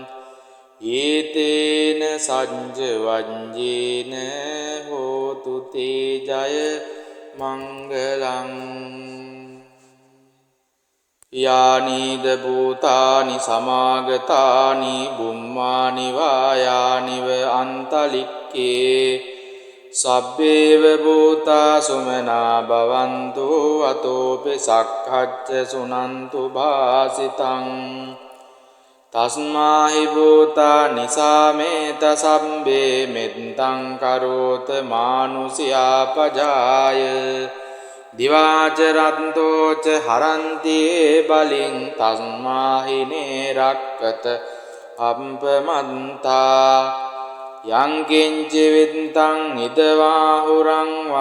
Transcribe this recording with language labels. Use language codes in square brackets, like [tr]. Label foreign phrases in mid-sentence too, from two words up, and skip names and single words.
[pi] ඒතේන සච්ච වඤ්ඤේන හෝතු තේ ජය මංගලං යානීද භූතානි සමාගතානි බුම්මානි වායානිව අන්තලික්කේ සබ්බේව භූතා සුමනා භවන්තු අතෝපි සක්ඛච්ච සුනන්තු භාසිතං තස්මාහි භූතා නිසාමේත සම්බේ මෙත්තං කරෝත මානුසියා පජාය දිවාච රන්තෝච හරන්ති බලින් තස්මාහිනේ රක්කත අප්පමන්තා යං කිංචි විත්තං ඉදවාහුරං